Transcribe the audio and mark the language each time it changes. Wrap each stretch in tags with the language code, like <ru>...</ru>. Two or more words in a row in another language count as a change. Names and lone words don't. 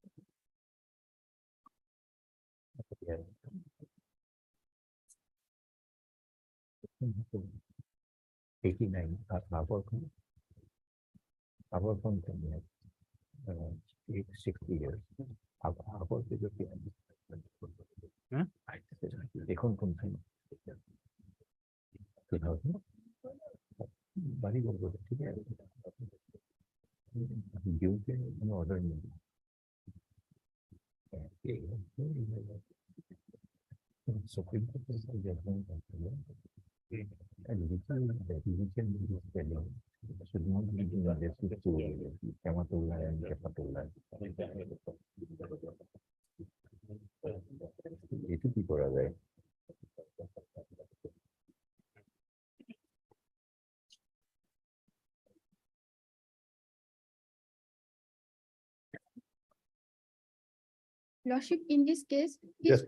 <as>আগৰ কোন 60 years আগৰ</as> <bn>এখন কোন বাড়ি করবো ঠিক আছে কোনো অর্ডার নেই সুপ্রিম কোর্টের জাজমেন্ট এটু কি করা যায়?</bn> <en>Lordship, in this case, his Yes, ma'am.</en>